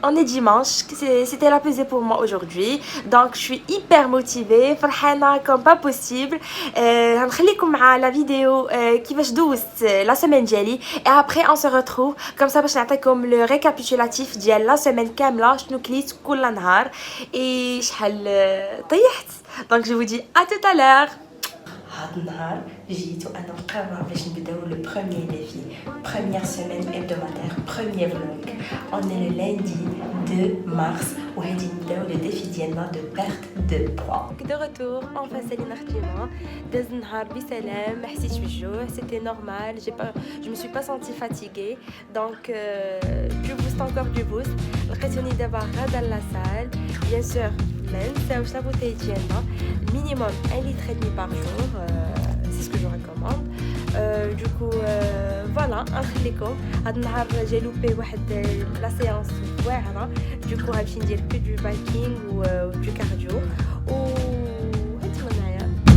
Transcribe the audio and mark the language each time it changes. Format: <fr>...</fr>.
<fr>On est dimanche, c'était la pesée pour moi aujourd'hui. Donc je suis hyper motivée,</fr> <ar>فرحانة</ar> <fr>comme pas possible.</fr> <ar>هنخليكم مع</ar> <fr>la vidéo</fr> <ar>كيفاش دوزت</ar> <fr>la semaine</fr> <ar>ديالي</ar> <fr>et après on se retrouve comme ça</fr> <ar>باش نعطيكم</ar> <fr>le récapitulatif</fr> <ar>ديال</ar> <fr>la semaine</fr> <ar>كاملة شنو كليت كل نهار</ar> <fr>et</fr> <ar>شحال طيحت.</ar> <fr>Donc je vous dis à tout à l'heure.</fr> <ar>هاد النهار جيت وانا مقرره باش نبداو لو بروميير ديفي</ar> <fr>première semaine hebdomadaire premier vlog. On est le lundi 2 mars</fr> <ar>وهادي نبداو</ar> <fr>le défi</fr> <ar>ديالنا</ar> <fr>de perte de poids. De retour enfin</fr> <ar>سالينا خديمه داز النهار بسلام ما حسيتش بالجوع</ar> <fr>c'était normal je me suis pas sentie fatiguée donc du boost encore du boost.</fr> <ar>لقيتوني دابا غادا</ar> <fr>لا salle bien sûr</fr> <ar>ما نساوش لا بوتاي ديالنا</ar> <fr>minimum 1 litre et demi par jour c'est ce que je recommande. Du coup voilà</fr> <ar>نخليكم هاد النهار جا لوبي واحد لا سيونس واعره.</ar> <fr>Du coup</fr> <ar>غنمشي ندير</ar> <fr>que du biking ou du cardio</fr> <ar>و هانتوما معايا.</ar>